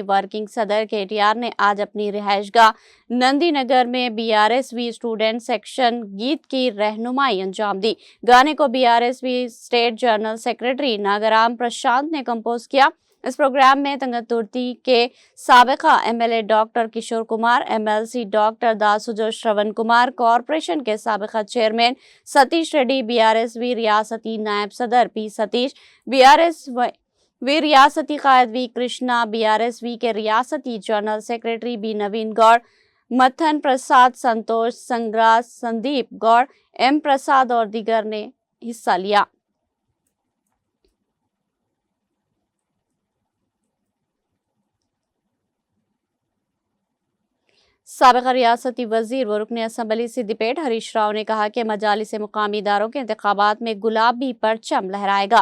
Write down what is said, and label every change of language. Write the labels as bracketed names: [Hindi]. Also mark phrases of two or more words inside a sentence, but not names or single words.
[Urdu] ورکنگ صدر KTR نے آج اپنی رہائش گاہ نندی نگر میں BRSV [English] student section [Urdu] گیت کی رہنمائی انجام دی۔ گانے کو BRSV [English] state general secretary [Urdu] ناگرام پرشانت نے کمپوز کیا۔ اس پروگرام میں تنگتورتی کے سابقہ MLA ڈاکٹر کشور کمار، MLC ڈاکٹر داسوجو شرون کمار، کارپوریشن کے سابقہ چیئرمین ستیش ریڈی، BRSV ریاستی نائب صدر P ستیش، BRSV ریاستی قائد V کرشنا، BRSV کے ریاستی [English] general secretary [Urdu] B نوین گوڑ، متھن پرساد، سنتوش سنگراس، سندیپ گوڑ، M پرساد اور دیگر نے حصہ لیا۔ سابقہ ریاستی وزیر و رکن اسمبلی سدھی پیٹ ہریش راؤ نے کہا کہ مجالس مقامی اداروں کے انتخابات میں گلابی پرچم لہرائے گا۔